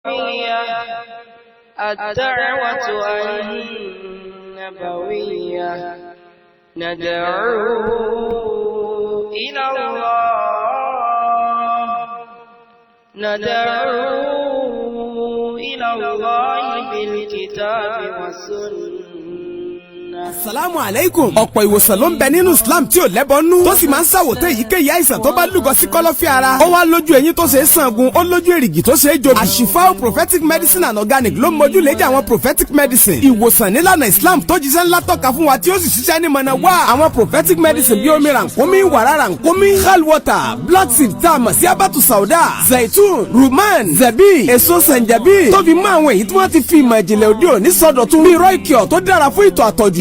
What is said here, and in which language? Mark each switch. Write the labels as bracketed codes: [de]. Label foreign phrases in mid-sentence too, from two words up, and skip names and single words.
[ar] الدعوة النبوية ندعو إلى الله بالكتاب والسنة. السلام عليكم. [yo] Ọ̀pọ̀ ìwòsàn ló ń bẹ nínú Islam tí ò lẹ́bọnú tó sì máa ń ṣàwòtán èyíkéyìí àìsàn tó bá lúgọ sí kọ́lọ́fín ara. Ó wá lójú eyín tó ṣe é sàngun, ó lójú èrìgì tó ṣe é jobi. Àṣìfáù [en] prophetic medicine and organic [yo] ló mójú lédè àwọn [en] prophetic medicine. [yo] Ìwòsàn nílànà Islam tó jíṣẹ́ ńlá tọ́ka fún wa tí ó sì ṣiṣẹ́ ní mọ̀nà wá. Àwọn [en] prophetic medicine [yo] bí omi rànkómi, wàrà rànkómi, [en] hal water, black seed [yo] tá a mọ̀ sí [ar] حبة سوداء, [yo] zaitun, ruman, zebi, èso sẹ̀ǹjẹ̀bí. Tó fi mọ́ àwọn èyí tí wọ́n ti fi ìmọ̀ ìjìnlẹ̀ òde òní sọdọ̀tun. Bí Roycure tó dára fún ìtọ̀ àtọ̀jù.